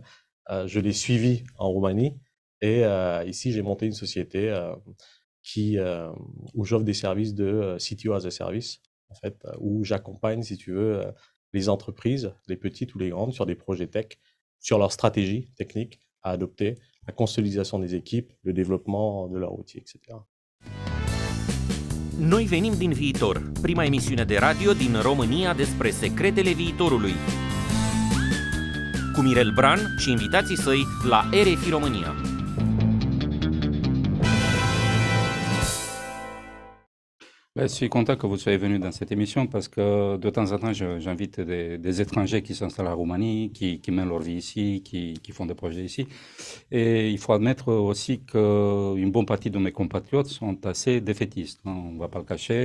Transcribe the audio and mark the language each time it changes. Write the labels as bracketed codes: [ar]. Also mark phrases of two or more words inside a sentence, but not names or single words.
[fr] Je l'ai suivie en Roumanie. Et ici, j'ai monté une société où j'offre des services de [en] CTO as a service, [fr] en fait, où j'accompagne, si tu veux, les entreprises, les petites ou les grandes, sur des projets tech, sur leur stratégie technique à adopter, la consolidation des équipes, le développement de leur outil, etc. [ro] Noi venim din viitor, prima emisiune de radio din România despre secretele viitorului. Cu Mirel Bran și invitații săi la RFI România. [fr] Je suis content que vous soyez venu dans cette émission parce que de temps en temps, j'invite des étrangers qui s'installent en Roumanie, qui mènent leur vie ici, qui font des projets ici. Et il faut admettre aussi qu'une bonne partie de mes compatriotes sont assez défaitistes, hein, on ne va pas le cacher.